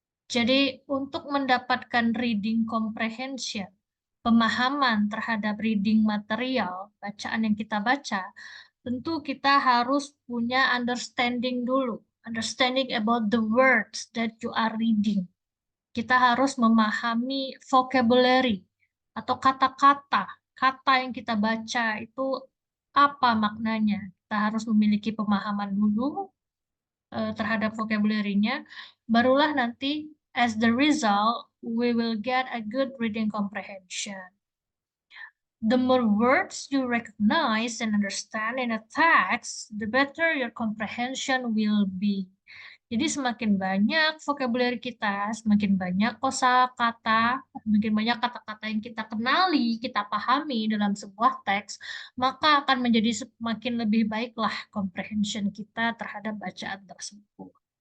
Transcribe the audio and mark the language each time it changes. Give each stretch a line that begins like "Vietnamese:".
Indonesian: Jadi, untuk mendapatkan reading comprehension, pemahaman terhadap reading material, bacaan yang kita baca, tentu kita harus punya understanding dulu.
English: Understanding about the words that you are reading.
Indonesian: Kita harus memahami vocabulary atau kata-kata. Kata yang kita baca itu apa maknanya. Kita harus memiliki pemahaman dulu terhadap vocabulary-nya. Barulah nanti,
English: as the result, we will get a good reading comprehension. The more words you recognize and understand in a text, the better your comprehension will be.
Indonesian: Jadi semakin banyak vocabulary kita, semakin banyak kosakata, semakin banyak kata-kata yang kita kenali, kita pahami dalam sebuah teks, maka akan menjadi semakin lebih baiklah comprehension kita terhadap bacaan tersebut.